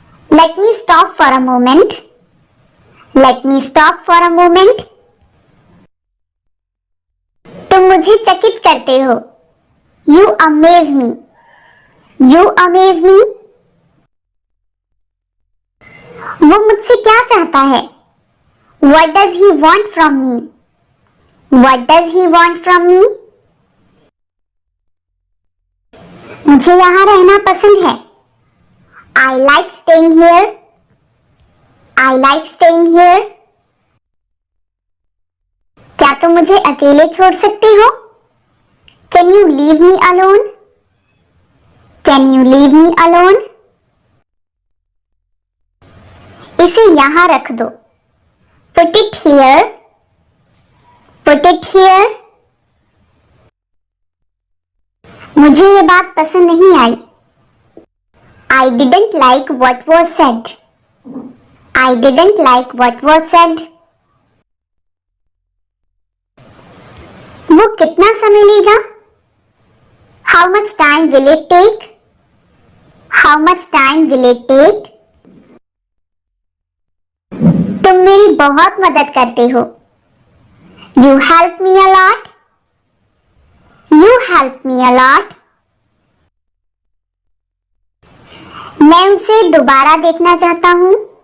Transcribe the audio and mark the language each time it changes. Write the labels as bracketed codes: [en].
[en] Let me stop for a moment. Let me stop for a moment. [hi] तुम मुझे चकित करते हो। [en] You amaze me. You amaze me. [hi] वो मुझसे क्या चाहता है? [en] What does he want from me? What does he want from me? [hi] मुझे यहाँ रहना पसंद है. [en] I like staying here. I like staying here. [hi] क्या तुम मुझे अकेले छोड़ सकते हो? [en] Can you leave me alone? Can you leave me alone? [hi] इसे यहाँ रख दो. [en] Put it here. Put it here. [hi] मुझे ये बात पसंद नहीं आई. [en] I didn't like what was said. I didn't like what was said. [hi] वो कितना समय लेगा? [en] How much time will it take? How much time will it take? [hi] तुम मेरी बहुत मदद करते हो. [en] You help me a lot. You help me a lot. [hi] मैं उसे दोबारा देखना चाहता हूँ.